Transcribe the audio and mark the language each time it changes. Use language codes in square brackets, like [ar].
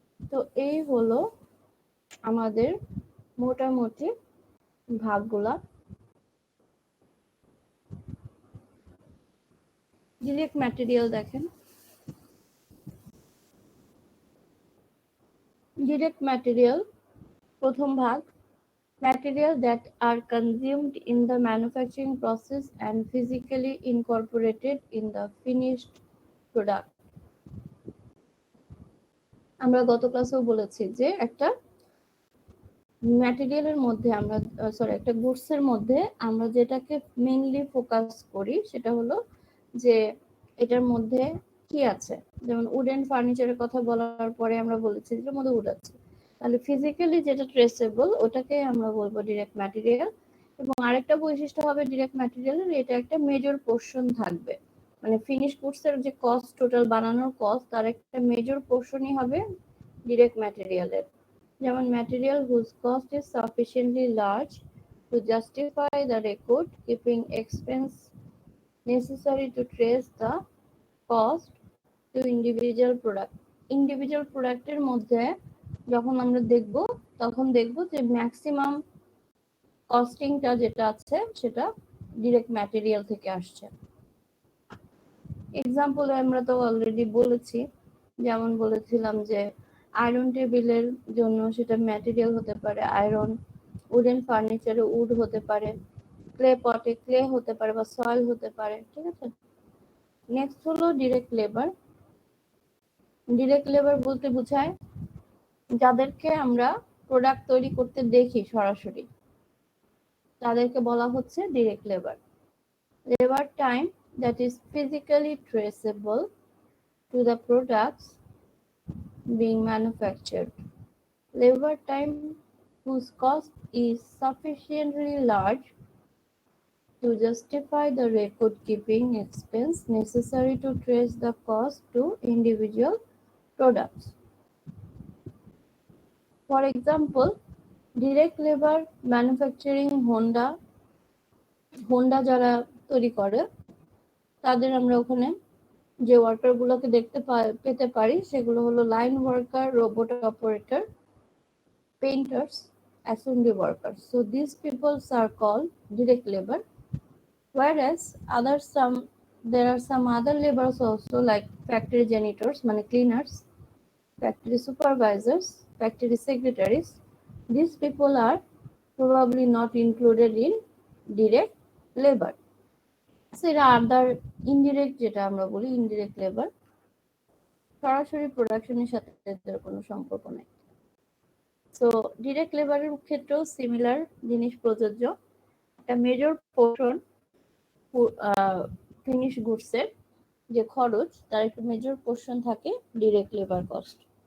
[bn] তো এই হলো আমাদের মোটামুটি ভাগগুলা। ডিরেক্ট ম্যাটেরিয়াল দেখেন, ডিরেক্ট ম্যাটেরিয়াল প্রথম ভাগ, [en] Materials that are consumed in the manufacturing process and physically incorporated in the finished product. [bn] আমরা গত ক্লাসেও বলেছি যে একটা ম্যাটেরিয়ালের মধ্যে আমরা একটা গুডসের মধ্যে আমরা যেটাকে মেইনলি ফোকাস করি সেটা হলো যে এটার মধ্যে কি আছে। যেমন উডেন ফার্নিচারের কথা বলার পরে আমরা বলেছি এটার মধ্যে উড আছে, তাহলে ফিজিক্যালি যেটা ট্রেসেবল ওটাকে আমরা বলবো ডিরেক্ট ম্যাটেরিয়াল। এবং আরেকটা বৈশিষ্ট্য হবে ডিরেক্ট ম্যাটেরিয়ালের, এটা একটা মেজর পোর্শন থাকবে, মানে ফিনিশ গুডসের যে কস্ট, টোটাল বানানোর কস্ট, তার একটা মেজর পোর্শনই হবে ডিরেক্ট ম্যাটেরিয়ালের। যেমন [en] material whose cost is sufficiently large to justify the record keeping expense necessary to trace the cost to individual product. [bn] Individual প্রোডাক্টের মধ্যে যখন আমরা দেখব তখন দেখব যে ম্যাক্সিমাম কস্টিংটা যেটা আছে সেটা ডিরেক্ট ম্যাটেরিয়াল থেকে আসছে। এক্সাম্পল আমরা তো অলরেডি বলেছি, যেমন বলেছিলাম যে আয়রন টেবিলের জন্য সেটা ম্যাটেরিয়াল হতে পারে আয়রন, উডেন ফার্নিচারে উড হতে পারে, ক্লে পটে ক্লে হতে পারে বা সয়েল হতে পারে। ঠিক আছে, নেক্সট হলো ডিরেক্ট লেবার। ডিরেক্ট লেবার বলতে বোঝায় যাদেরকে আমরা প্রোডাক্ট তৈরি করতে দেখি সরাসরি, তাদেরকে বলা হচ্ছে direct labour. [en] Labour time that is physically traceable to the products being manufactured. Labor time whose cost is sufficiently large to justify the record-keeping expense necessary to trace the cost to individual products. For example, direct labor manufacturing [bn] Honda যারা তৈরি করে তাদের আমরা ওখানে যে worker গুলোকে পেতে পারি সেগুলো হলো line worker, robot operator, [en] painters, assembly workers. So these people are called direct labor. Whereas there are some other labors also like factory janitors, [bn] মানে [en] cleaners, factory supervisors, factory secretaries. These people are probably not included in direct labor. [bn] So এরা আদার indirect, যেটা আমরা বলি indirect labour, সরাসরি প্রোডাকশনের সাথে এদের কোনো সম্পর্ক নেই। সো ডিরেক্ট লেবারের ক্ষেত্রেও সিমিলার জিনিস প্রযোজ্য। একটা মেজর পোর্শন ফিনিশ গুডসের যে খরচ, তার একটা মেজর পোর্শন থাকে ডিরেক্ট লেবার কস্ট।